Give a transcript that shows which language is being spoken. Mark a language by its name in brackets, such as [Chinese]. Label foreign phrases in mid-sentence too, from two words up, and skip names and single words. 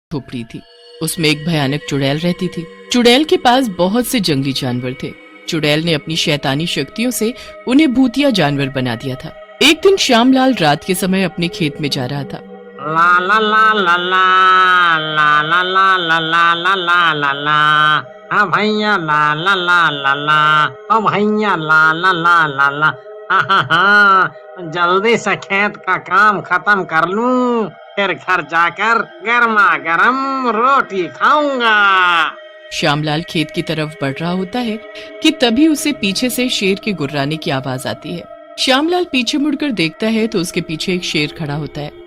[Hindi] झोपड़ी थी। उसमें एक भयानक चुड़ैल रहती थी। चुड़ैल के पास बहुत से जंगली जानवर थे। चुड़ैल ने अपनी शैतानी शक्तियों से उन्हें भूतिया जानवर बना दिया था। एक दिन श्यामलाल रात के समय अपने खेत में जा रहा था। ला ला ला ला ला ला ला ला ला ला ला ला ला ला हाँ भैया ला ला ला ला ला ओ भैया ला ला ला ला ला जल्दी से खेत का काम खत्म कर लूं, फिर घर जाकर गर्मा गर्म रोटी खाऊंगा। श्यामलाल खेत की तरफ बढ़ रहा होता है कि तभी उसे पीछे से शेर के गुर्राने की आवाज आती है। श्यामलाल पीछे मुड़कर देखता है तो उसके पीछे एक शेर खड़ा होता है।